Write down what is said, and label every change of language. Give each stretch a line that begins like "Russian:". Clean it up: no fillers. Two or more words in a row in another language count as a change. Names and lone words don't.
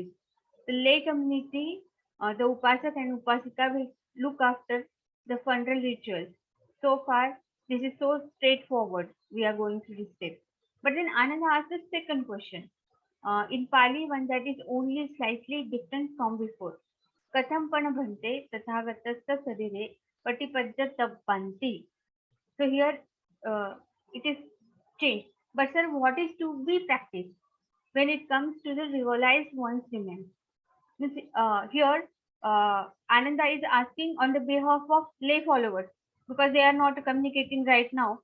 English: The lay community, the Upasak and Upasika will look after the funeral rituals. So far, this is so straightforward. We are going through this step. But then Ananda asks the second question. In Pali, one that is only slightly different from before.
Pali: Katham pana bhante tathagatasta sarire patipajja tabbanti.
English: So here it is changed. But sir, what is to be practiced when it comes to the realize one's remains? Here, Ananda is asking on the behalf of lay followers because they are not communicating right now.